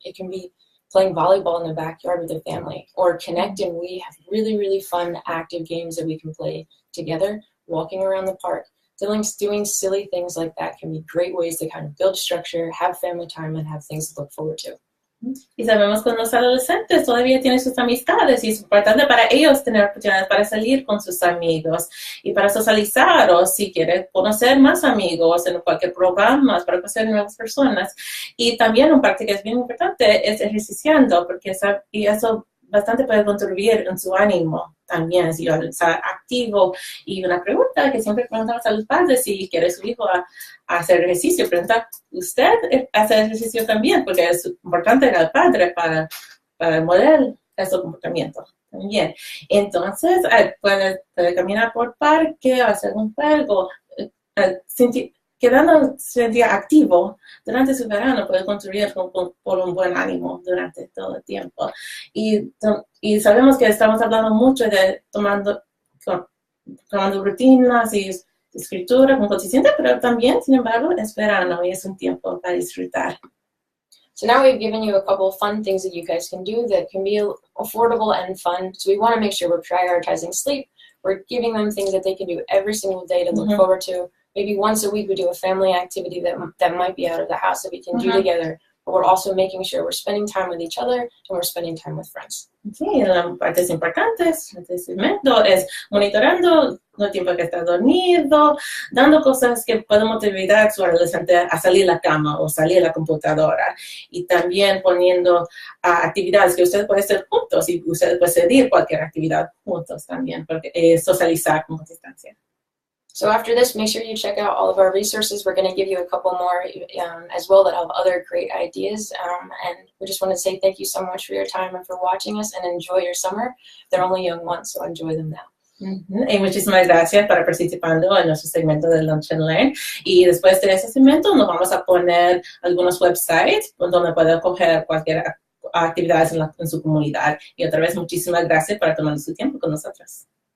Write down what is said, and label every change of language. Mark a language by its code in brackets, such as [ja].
[en] It can be playing volleyball in the backyard with the family, or connecting. We have really, really fun, active games that we can play together, walking around the park. Doing silly things like that can be great ways to kind of build structure, have family time, and have things to look forward to. [es] Y sabemos que los adolescentes todavía tienen sus amistades y es importante para ellos tener oportunidades para salir con sus amigos y para socializar, o si quieren conocer más amigos en cualquier programa para conocer nuevas personas. Y también una parte que es bien importante es ejerciciando, porque y eso bastante puede contribuir en su ánimo también, si está activo. Y una pregunta que siempre preguntamos a los padres, si quiere su hijo a hacer ejercicio, pregunta, ¿usted hace ejercicio también? Porque es importante para el padre para modelar ese comportamiento también. Entonces, puede caminar por parque, hacer un juego, sentir activo durante su verano puede contribuir por un buen ánimo durante todo el tiempo. Y sabemos que estamos hablando mucho de tomando rutinas y escritura con consistencia, pero también, sin embargo, es verano y es un tiempo para disfrutar. [en] So now we've given you a couple of fun things that you guys can do that can be affordable and fun. So we want to make sure we're prioritizing sleep. We're giving them things that they can do every single day to look forward to. Maybe once a week we do a family activity that might be out of the house that we can do together. But we're also making sure we're spending time with each other and we're spending time with friends. [es] Sí, las partes importantes de este segmento es monitorando el tiempo que está dormido, dando cosas que pueden motivar a su adolescente a salir de la cama o salir de la computadora, y también poniendo actividades que ustedes pueden hacer juntos, y ustedes pueden decidir cualquier actividad juntos también, porque socializar con consistencia. [en] So after this, make sure you check out all of our resources. We're going to give you a couple more as well that have other great ideas. And we just want to say thank you so much for your time and for watching us, and enjoy your summer. They're only young months, so enjoy them now. [es] Y muchísimas gracias por participando en nuestro segmento de Lunch and Learn. Y después de ese segmento nos vamos a poner algunos websites donde pueden coger cualquier actividad en su comunidad. Y otra vez, muchísimas gracias por tomar su tiempo con nosotros.